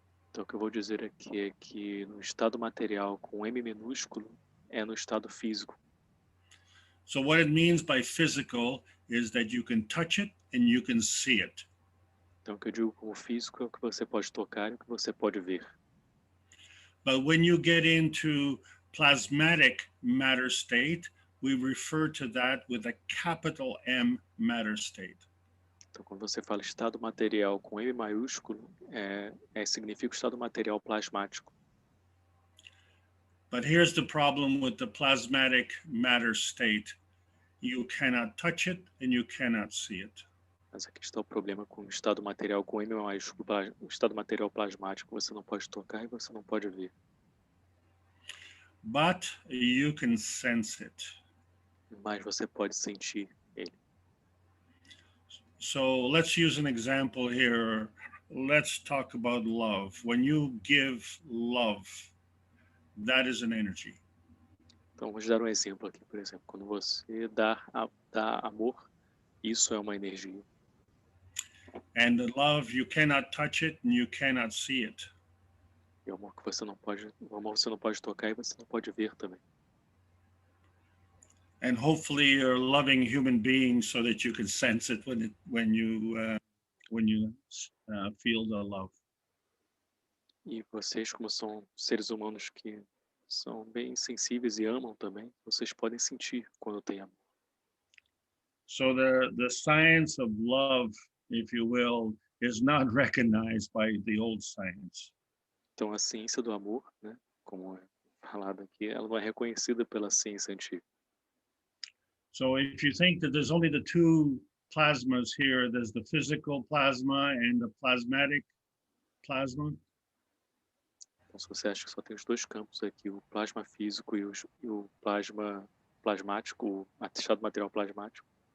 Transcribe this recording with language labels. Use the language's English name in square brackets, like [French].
[Portuguese] Então, o que eu vou dizer aqui é que no estado material com M minúsculo é no estado físico. [English] So what it means by physical is that you can touch it and you can see it. [Portuguese] Então, o que eu digo como físico é o que você pode tocar e o que você pode ver. [English] But when you get into plasmatic matter state, we refer to that with a capital M matter state. [Portuguese] Então, quando você fala estado material com M maiúsculo, significa o estado material plasmático. [English] But here's the problem with the plasmatic matter state. You cannot touch it and you cannot see it. [Portuguese] Mas aqui está o problema com o estado material com M maiúsculo, o estado material plasmático, você não pode tocar e você não pode ver. [English] But you can sense it. [Portuguese] Mas você pode sentir ele. [English] So let's use an example here. Let's talk about love. When you give love, that is an energy. [Portuguese] Então, vamos dar um exemplo aqui, por exemplo. Quando você dá amor, isso é uma energia. [English] And the love, you cannot touch it and you cannot see it. [Portuguese] E o amor que você não pode tocar e você não pode ver também. [English] And hopefully you're loving human beings so that you can sense it when you feel the love. [Portuguese] E vocês, como são seres humanos que são bem sensíveis e amam também, vocês podem sentir quando tem amor. [English] So the science of love, if you will, is not recognized by the old science. [Portuguese] Então, a ciência do amor, né, como é falado aqui, ela não é reconhecida pela ciência antiga. [English] So if you think that there's only the two plasmas here, there's the physical plasma and the plasmatic plasma. [Portuguese] Então, se você acha que só tem os dois campos aqui, o plasma físico e o plasma plasmático, o estado material plasmático,